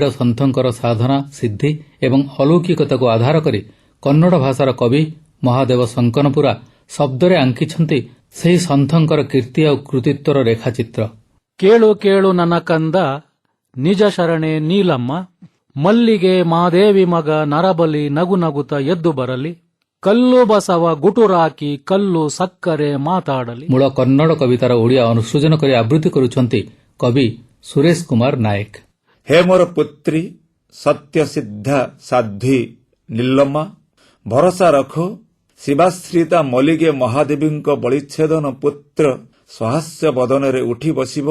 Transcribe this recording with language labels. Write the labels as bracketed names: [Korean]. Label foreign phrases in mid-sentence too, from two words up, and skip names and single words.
[Odia] ସନ୍ଥଙ୍କର ସାଧନା ସିଦ୍ଧି ଏବଂ ଅଲୌକିକତାକୁ ଆଧାର କରି କନ୍ନଡ଼ ଭାଷାର କବି ମହାଦେବ ଶଙ୍କନପୁରା ଶବ୍ଦରେ ଆଙ୍କିଛନ୍ତି ସେହି ସନ୍ଥଙ୍କର କୀର୍ତ୍ତି ଆଉ କୃତିତ୍ୱର ରେଖାଚିତ୍ର। [Kannada] ಕೇಳು ಕೇಳು ನನ್ನ ಕಂದ ನಿಜ ಶರಣೆ ನೀಲಮ್ಮ, ಮಲ್ಲಿಗೆ ಮಾದೇವಿ ಮಗ ನರಬಲಿ ನಗು ನಗುತ್ತ ಎದ್ದು ಬರಲಿ, ಕಲ್ಲು ಬಸವ ಗುಟುರಾಕಿ ಕಲ್ಲು ಸಕ್ಕರೆ ಮಾತಾಡಲಿ। [Odia] ମୂଳ କନ୍ନଡ଼ କବିତାର ଓଡ଼ିଆ ଅନୁସୃଜନ କରି ଆବୃତ୍ତି କରୁଛନ୍ତି କବି ସୁରେଶ କୁମାର ନାୟକ। ହେ ମୋର ପୁତ୍ରୀ ସତ୍ୟ ସିଦ୍ଧା ସାଧ୍ୱୀ ନିଲମ୍ମା, ଭରସା ରଖ ଶିବାଶ୍ରିତା ମଲିକେ ମହାଦେବୀଙ୍କ ବଳିଚ୍ଛେଦନ ପୁତ୍ର ସହାସ୍ୟ ବଦନରେ ଉଠି ବସିବ।